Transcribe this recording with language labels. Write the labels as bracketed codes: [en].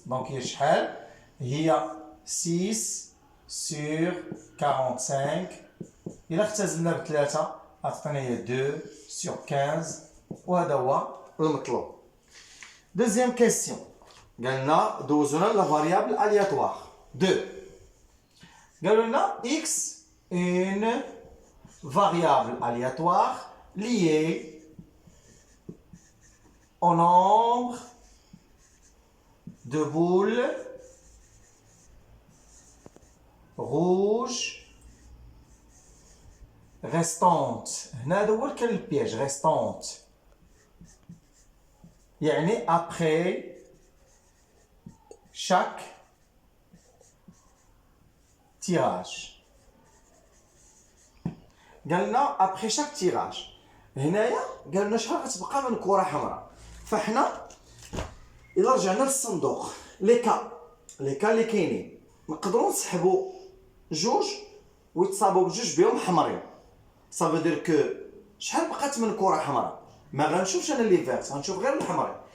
[ar] دونك هي شحال؟ هي 6 sur 45. إلا اختزلنا بثلاثة غتعطينا هي 2 sur 15 وهذا هو المطلوب. [fr] Deuxième question. [ar] قالنا دوزونا لا فاريابل aléatoire 2. قالوا لنا [fr] x une variable aléatoire liée au nombre de boules rouges restantes. [ar] هنا هو كان البياج restantes يعني [fr] après chaque tirage. [ar] قالنا après chaque tirage هنايا قال لنا شحال غتبقى من كره حمراء. فحنا الا رجعنا للصندوق لي كا اللي كاينين نقدروا نسحبوا جوج ويتصابوا بجوج بهم حمرين. صافي دير كو شحال بقات من كره حمراء؟ ما غنشوفش انا لي فيرت، غنشوف غير الحمرين.